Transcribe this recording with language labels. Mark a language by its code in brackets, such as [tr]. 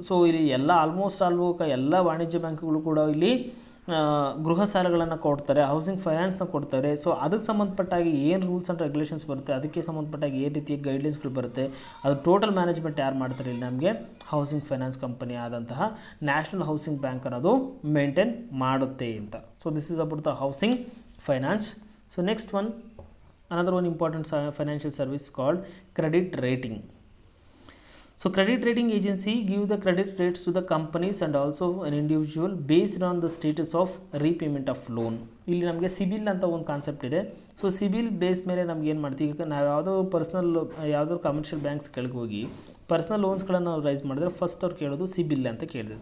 [kn] So ಇಲ್ಲಿ ಎಲ್ಲ ವಾಣಿಜ್ಯ ಬ್ಯಾಂಕ್ಗಳು ಕೂಡ ಇಲ್ಲಿ ಗೃಹ ಸಾಲಗಳನ್ನು ಕೊಡ್ತಾರೆ, ಹೌಸಿಂಗ್ ಫೈನಾನ್ಸ್ನ ಕೊಡ್ತಾರೆ. ಸೊ ಅದಕ್ಕೆ ಸಂಬಂಧಪಟ್ಟಾಗಿ ಏನು ರೂಲ್ಸ್ ಆ್ಯಂಡ್ ರೆಗ್ಯುಲೇಷನ್ಸ್ ಬರುತ್ತೆ, ಅದಕ್ಕೆ ಸಂಬಂಧಪಟ್ಟಾಗಿ ಏನು ರೀತಿಯ ಗೈಡ್ಲೈನ್ಸ್ಗಳು ಬರುತ್ತೆ, ಅದು ಟೋಟಲ್ ಮ್ಯಾನೇಜ್ಮೆಂಟ್ ಯಾರು ಮಾಡ್ತಾರೆ ಇಲ್ಲಿ ನಮಗೆ ಹೌಸಿಂಗ್ ಫೈನಾನ್ಸ್ ಕಂಪನಿ ಆದಂತಹ ನ್ಯಾಷನಲ್ ಹೌಸಿಂಗ್ ಬ್ಯಾಂಕ್ ಅನ್ನೋದು ಮೇಂಟೈನ್ ಮಾಡುತ್ತೆ ಅಂತ. [en] So this is about the housing finance. So next one, another one important financial service called credit rating. So credit rating agency give the credit rates to the companies and also an individual based on the status of repayment of loan. [kn] ಇಲ್ಲಿ ನಮಗೆ ಸಿಬಿಲ್ ಅಂತ ಒಂದು concept ಇದೆ. So CIBIL base ಮೇಲೆ ನಮ್ಗೆ ಏನು ಮಾಡ್ತೀವಿ, ಈಗ ನಾವು ಯಾವುದೋ ಕಮರ್ಷಿಯಲ್ ಬ್ಯಾಂಕ್ಸ್ ಕೆಳಗೆ ಹೋಗಿ ಪರ್ಸ್ನಲ್ ಲೋನ್ಸ್ಗಳನ್ನು ನಾವು ರೈಸ್ ಮಾಡಿದ್ರೆ ಫಸ್ಟ್ ಅವ್ರು ಕೇಳೋದು ಸಿಬಿಲ್ ಅಂತ ಕೇಳಿದೆ.